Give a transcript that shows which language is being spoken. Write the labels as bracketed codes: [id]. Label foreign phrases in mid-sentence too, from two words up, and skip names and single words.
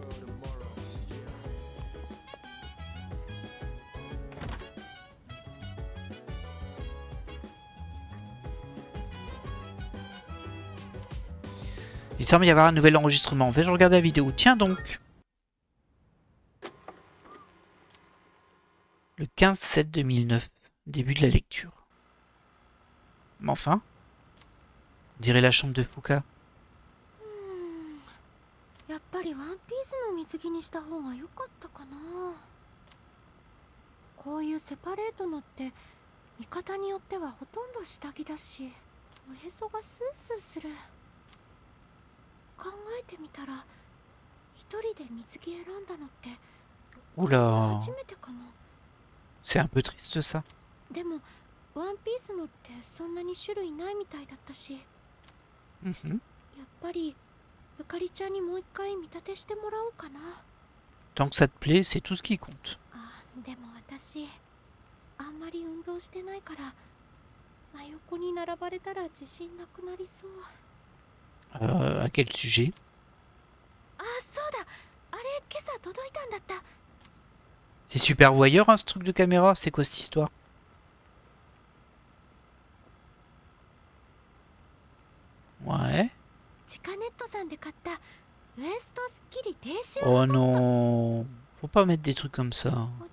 [fr] Il semble y avoir un nouvel enregistrement. Vais-je regarder la vidéo? Tiens donc. Le 15/7/2009. Début de la lecture. Mais enfin. On dirait la chambre de Fuka. [ja] やっぱりワンピースの水着にした方が良かったかな。こういうセパレートのって見方によってはほとんど下着だし、おへそがスースーする。考えてみたら一人で水着選んだのって初めてかも。 [fr] C'est un peu triste ça. [ja] でもワンピースのってそんなに種類ないみたいだったし、やっぱりゆかりちゃんにもう一回見立てしてもらおうかな。 [fr] Tant que ça te plaît, c'est tout ce qui compte. [ja] でも私あんまり運動してないから真横に並ばれたら自信なくなりそう。 [fr] À quel sujet? [ja] そうだ、あれ今朝届いたんだった。 [fr] C'est super voyeur hein, ce truc de caméra, c'est quoi cette histoire? Ouais. Oh non, faut pas mettre des trucs comme ça.